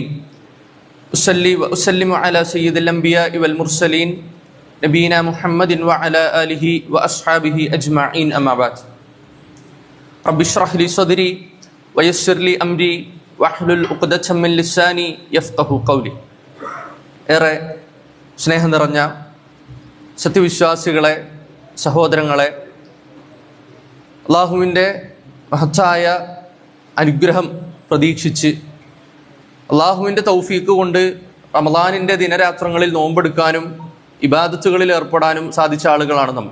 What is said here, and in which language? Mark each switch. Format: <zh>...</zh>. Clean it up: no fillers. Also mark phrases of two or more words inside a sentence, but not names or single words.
<ar>أصلي وأسلم على سيد الأنبياء والمرسلين نبينا محمد وعلى آله وأصحابه أجمعين. أما بعد. رب اشرح لي صدري ويسر لي أمري واحلل عقدة من لساني يفقهوا قولي.</ar> <ml>ഏറെ സ്നേഹം നിറഞ്ഞ സത്യവിശ്വാസികളെ, സഹോദരങ്ങളെ, അള്ളാഹുവിൻ്റെ മഹത്തായ അനുഗ്രഹം പ്രതീക്ഷിച്ച് അള്ളാഹുവിൻ്റെ തൗഫീക്ക് കൊണ്ട് റമളാനിൻ്റെ ദിനരാത്രങ്ങളിൽ നോമ്പെടുക്കാനും ഇബാദത്തുകളിൽ ഏർപ്പെടാനും സാധിച്ച ആളുകളാണ് നമ്മൾ.</ml>